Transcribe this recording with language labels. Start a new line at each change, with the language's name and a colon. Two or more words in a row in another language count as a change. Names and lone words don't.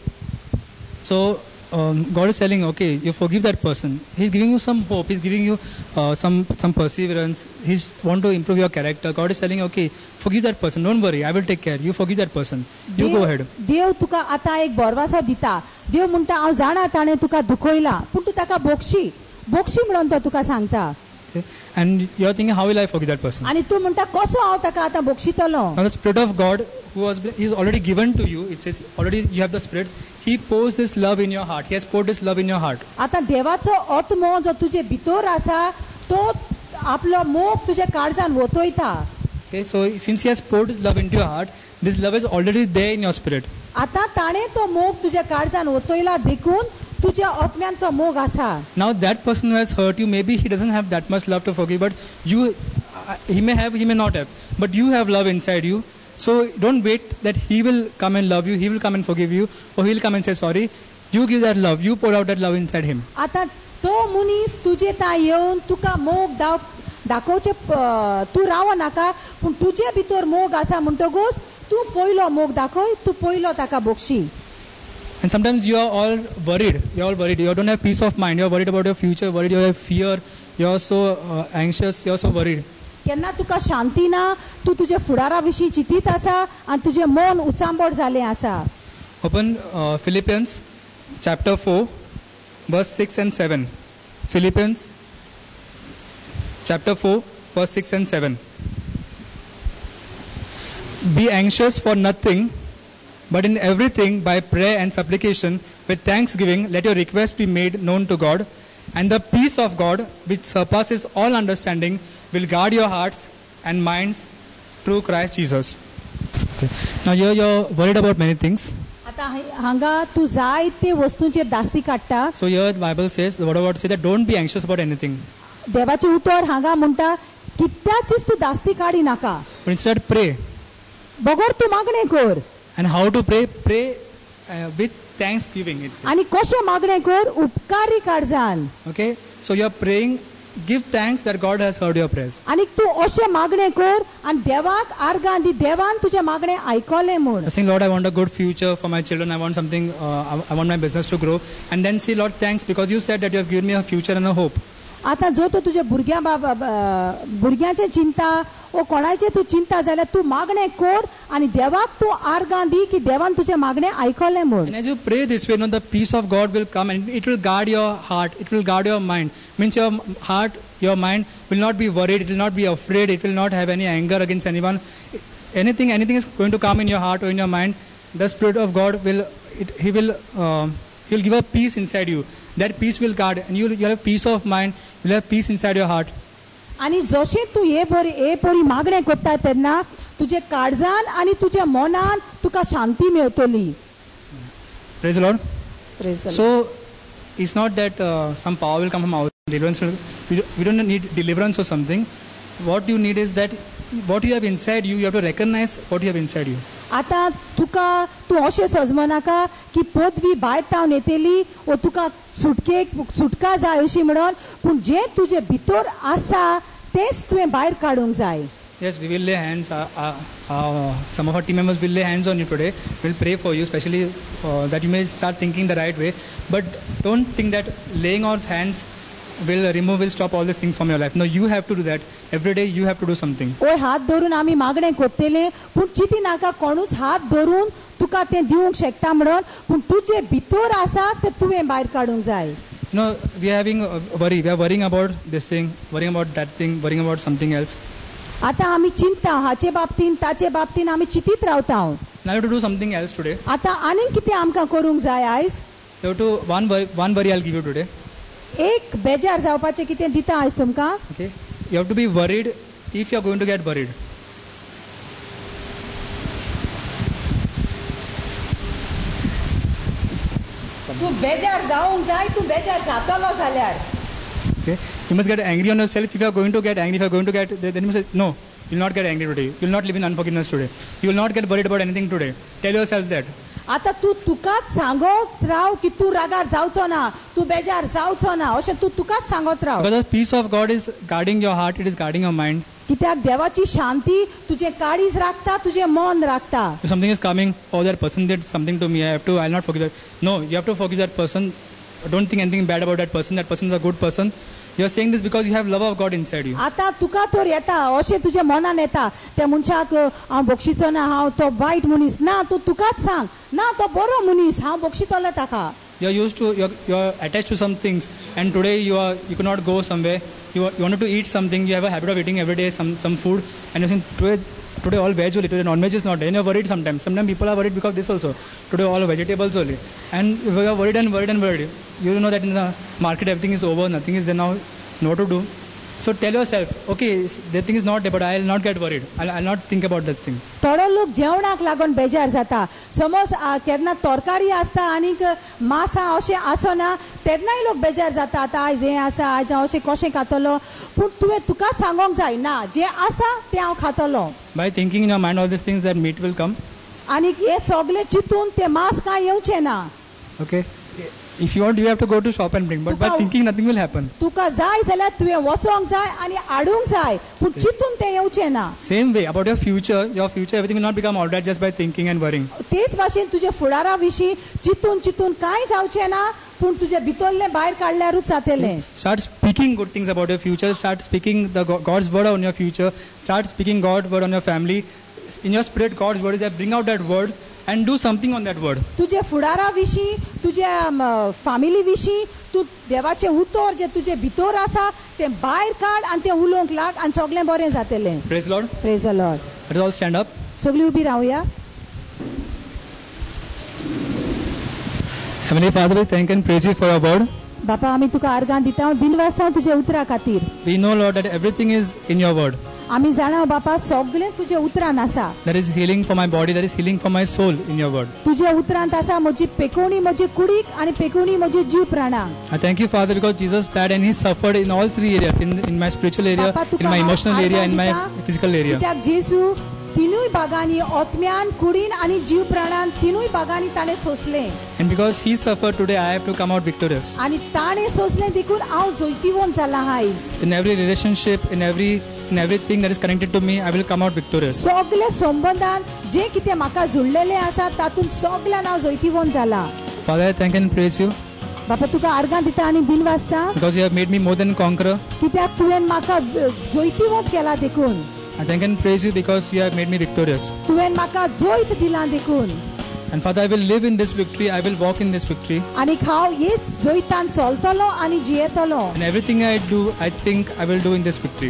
English: So God is telling, okay, you forgive that person. He's giving you some hope. He's giving you some perseverance. He's want to improve your character. God is telling, okay, forgive that person. Don't worry. I will take care. You forgive that person. You go ahead.
Konkani: देव तुका आता एक बरवासो दिता. देव म्हणटा हांव जाणा ताणें तुका दुखयला, पूण तूं ताका बोगशी म्हणून तो तुका सांगता.
English: Okay. And you're thinking, how will I forgive that person?
Konkani: आनी तूं म्हणटा कसो हांव ताका आतां बोगशितलो.
English: Now the Spirit of God is already given to you. It says already you have the Spirit. He pours this love in your heart. He has poured this love in your heart.
Konkani: आता देवाचो आत्मो जो तुजे भितर आसा तो आपलो मोग तुज्या काळजान वतयता.
English: Okay, so since He has poured His love into your heart, this love is already there in your spirit.
Konkani: आता ताणें तो मोग तुज्या काळजान वतयला देखून तुज्या आत्म्यान तो मोग आसा.
English: Now that person who has hurt you, maybe he doesn't have that much love to forgive, but you, he may have, he may not have, but you have love inside you. So don't wait that he will come and love you, he will come and forgive you, or he will come and say sorry. You give that love, you pour out that love inside him.
Konkani: आता तो मनीस तुजे ता येवन तुका मोग दाखोवचे तूं राव नाका, पूण तुजे भितर मोग आसा म्हणटकूच तूं पयलो मोग दाखय, तूं पयलो ताका बोगशी.
English: And sometimes you are all worried. You don't have peace of mind. You are worried about your future, worried, you have fear. You are so anxious. You are so worried.
Konkani: केन्ना तुका शांती ना, तूं तुजे फुडारा विशीं चिंतीत आसा आनी तुजें मन उचांबड जालें आसा.
English: Open Philippians chapter 4, verse 6 and 7. Philippians chapter 4, verse 6 and 7. Be anxious for nothing, but in everything by prayer and supplication with thanksgiving let your requests be made known to God, and the peace of God which surpasses all understanding will guard your hearts and minds through Christ Jesus. Okay. Now here you're worried about many things.
Konkani: आता हांगा तूं जायते वस्तूंचेर दास्ती काडटा.
English: So here the Bible says, the word of God says that don't be anxious about anything.
Konkani: देवाचें उतर हांगा म्हणटा कित्याचीच तूं दास्ती काडी नाका,
English: But instead pray.
Konkani: बगर तूं मागणें कर.
English: And how to pray? Pray with thanksgiving. It says.
Konkani: आनी कशें मागणें कर? उपकारी काळजान.
English: Okay. So you're praying. Give thanks that God has heard your prayers.
Konkani: आनी तूं अशें मागणें कर आनी देवाक आर्गां दी, देवान तुजें मागणें आयकलें म्हूण.
English: You're saying, Lord, I want a good future for my children. I want something. I want my business to grow. And then say, Lord, thanks because you said that you have given me a future and a hope.
Konkani: आता जो तो तुझ्या भुरग्याचे चिंता ओ कोणाचे तू चिंता जाल्यार तू मागणे कोर आणि देवाक तू आर्गां दी की देवान तुझे मागणे आयकले म्हूण.
English: And as you pray this way, the peace of God will come and it will guard your heart, it will guard your mind. Means your heart, your mind will not be worried, it will not be afraid, it will not have any anger against anyone. Anything is going to come in your heart or in your mind. The Spirit of God will, He will give a peace inside you. That peace will guard, and you'll have peace of mind, you'll have peace inside your heart.
Konkani: आणि जशें तू हे बरी मागणे करता तेन्ना तुझे काळजान आणि तुझ्या मनान तुका शांती मेळटली.
English: Praise the Lord. Praise the Lord. So it's not that some power will come from our deliverance. We don't need deliverance or something. What you need is that what you have inside you, you have to recognize what you have inside you.
Konkani: आता तू अशें सजमो नाका की पदवी भायर तावन येतली वो तुका सुटका जाय अशी म्हणून, पूण जे तुजे भितर आसा तेच तुवें भायर काडूंक जाय.
English: Yes, we will lay hands. Some of our team members will lay hands on you today. We'll pray for you, especially that you may start thinking the right way. But don't think that laying on hands will stop all these things from your life. No, you have to do that. Every day you have to do something.
Konkani: ओय हात धरून आमी मागणे कोत्तेले, पूण चिती नाका कोणूच हात धरून तुका तें दिवंक शकता म्हणून, पूण तुजे भितर आसा ते तुवें भायर काडूंक जाय.
English: No, we are having worry. We are worrying about this thing, worrying about that thing, worrying about something else.
Konkani: आता आमी चिंता हाचे बाबतीन ताचे बाबतीन आमी चितीत रावता.
English: Now you have to do something else today.
Konkani: आता आनीक कितें आमकां करूंक जाय आयज?
English: You have to one worry I'll give you today.
Konkani: एक बेजार जावपाचें कितें दिता आयज तुमकां.
English: Okay, you have to be worried if you are going to get worried.
Konkani: तू बेजार जावंक जाय, तू बेजार जातलो जाल्यार.
English: Okay, you must get angry on yourself. If you are going to get angry, if you are going to get, then you must say, no, you will not get angry today. You will not live in unforgiveness today. You will not get worried about anything today. Tell yourself that.
Konkani: आता तू तुकाच सांगत राव की तू रागार जावचो ना, तू बेजार जावचो ना, अशें तू तुकाच सांगत राव.
English: Because the peace of God is guarding your heart, it is guarding your mind.
Konkani: कित्याक देवाची शांती तुझे काळीज राखता, तुझे मन राखता.
English: If something is coming, oh, that person did something to me, I'll not forgive that. No, you have to forgive that person. Don't think anything bad about that person. That person is a good person. You are saying this because you have love of God inside you.
Konkani: आता तुका तर येता अशें तुझ्या मनान येता त्या मनशाक हांव बक्षिचो ना, हांव तो वायट मनीस ना, तू तुकाच सांग ना तो बरो मनीस, हांव बक्षितलो ताका.
English: You're attached to some things, and today you cannot go somewhere. You wanted to eat something. You have a habit of eating every day some food, and you're saying today all veg only. Today non-veg is not there. And you're worried sometimes. Sometimes people are worried because this also. Today all vegetables only, and you are worried and worried and worried. You know that in the market everything is over, nothing is there now, no to do. So tell yourself, okay, the thing is not there, but I'll not get worried. I'll not think about that thing.
Konkani: थोडो लोक जेवणाक लागून बेजार जाता. समज केन्ना तरकारी आसता आनीक मासा अशें आसना तेन्नाय लोक बेजार जाता. आतां आयज हें आसा, आयज हांव अशें कशें खातलो, पूण तुवें तुकाच सांगोंक जाय ना, जे आसा तें हांव खातलो.
English: By thinking in your mind all these things, that meat will come.
Konkani: आनीक हे सगळे चिंतून तें मांस कांय येवचें ना.
English: Okay. If you want, you have to go to shop and bring. But by thinking, nothing will happen.
Konkani: तुका जाय जाल्यार तुवें वचोंक जाय आनी हाडूंक जाय, पूण चिंतून तें येवचें ना.
English: Same way about your future, everything will not become alright just by thinking and worrying.
Konkani: तेच भाशेन तुजे फुडारा विशीं चिंतून कांय जावचें ना, पूण तुजे भितरलें भायर काडल्यारूच जातलें.
English: Start speaking good things about your future. Start speaking God's word on your future. Start speaking God's word on your family. In your spirit, God's word is there. Bring out that word and do something on that word.
Konkani: तुजे फुडारा विशीं, तुज्या फॅमिली विशीं तूं देवाचें उतर जे तुजे भितर आसा तें भायर काड आनी तें उलोवंक लाग आनी सगळें बरें जातलें.
English: Praise the Lord. Praise the Lord. Let us all stand up.
Konkani: सगळीं उबी रावया.
English: Heavenly Father, we thank and praise you for your word.
Konkani: बापा आमी तुका आर्गां दिता, दिनवासता तुजे उतरा खातीर.
English: We know, Lord, that everything is in your word.
Konkani: आमी जाणा बापा सगळें तुजे उतरान आसा.
English: There is healing for my body, there is healing for my soul in your word.
Konkani: तुजे उतरांत आसा म्हजी पेकोवणी म्हजी कुडीक आनी पेकोवणी म्हजी जीव प्राणां.
English: I thank you, Father, because Jesus died and he suffered in all three areas, in my spiritual area, in my emotional area, in my physical area.
Konkani: कित्याक जेजू तिनूय भागांनी आत्म्यान कुडीन आनी जीव प्राणान तिनूय भागांनी ताणें सोंसलें.
English: And because he suffered, today I have to come out victorious.
Konkani: आनी ताणें सोंसलें देखून हांव जैतिवंत जाला आयज.
English: In every relationship, in everything that is connected to me, I will come out victorious.
Konkani: सगळे संबंधान जे कितें म्हाका जुळलेलें आसा तातूंत सगळ्यान हांव जैतिवंत जाला.
English: Father, I thank and praise you
Konkani: बापा तुका आर्गां दिता आनी बीन वाजता
English: because you have made me more than conqueror.
Konkani: कित्याक तुवें म्हाका जोयतीवंत केला देखून.
English: I thank and praise you because you have made me victorious.
Konkani: तुवें म्हाका जोयत दिला देखून.
English: And Father, I will live in this victory. I will walk in this victory.
Konkani: आनी हांव हेच जोयतान चलतलो आनी जियेतलो.
English: And everything I do, I think I will do in this victory.